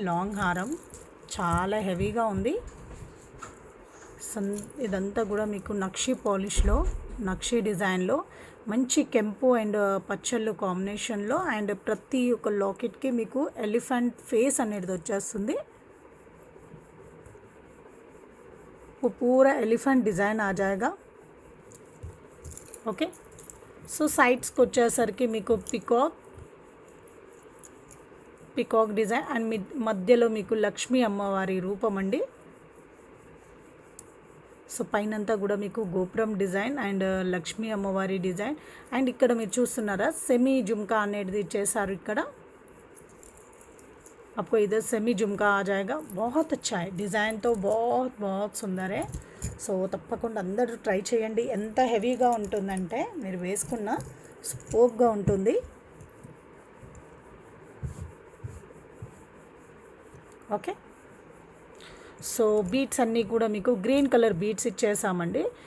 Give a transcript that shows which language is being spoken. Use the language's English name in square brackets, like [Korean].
[Telugu] Long హారం చాలా హెవీగా ఉంది. ఇదంతా కూడా మీకు నక్షీ పాలిష్లో, నక్షీ డిజైన్లో మంచి కెంపు అండ్ పచ్చళ్ళు కాంబినేషన్లో అండ్ ప్రతి ఒక్క లాకెట్కి మీకు ఎలిఫెంట్ ఫేస్ అనేది వచ్చేస్తుంది. [Hindi] वो पूरा एलिफेंट डिज़ाइन आ जाएगा. [Telugu] ఓకే, సో సైడ్స్కి వచ్చేసరికి మీకు పికాక్ డిజైన్ అండ్ మధ్యలో మీకు లక్ష్మీ అమ్మవారి రూపం అండి. సో పైనంతా కూడా మీకు గోపురం డిజైన్ అండ్ లక్ష్మీ అమ్మవారి డిజైన్ అండ్ ఇక్కడ మీరు చూస్తున్నారా సెమీ జుమ్కా అనేది చేశారు. ఇక్కడ [Hindi] आपको इधर सेमी झुमका आ जाएगा. बहुत अच्छा है. डिज़ाइन तो बहुत बहुत सुंदर है. [Telugu] సో తప్పకుండా అందరూ ట్రై చేయండి. ఎంత హెవీగా ఉంటుందంటే మీరు వేసుకున్న స్పోక్గా ఉంటుంది. ఓకే, సో బీట్స్ అన్నీ కూడా మీకు గ్రీన్ కలర్ బీట్స్ ఇచ్చేసామండి.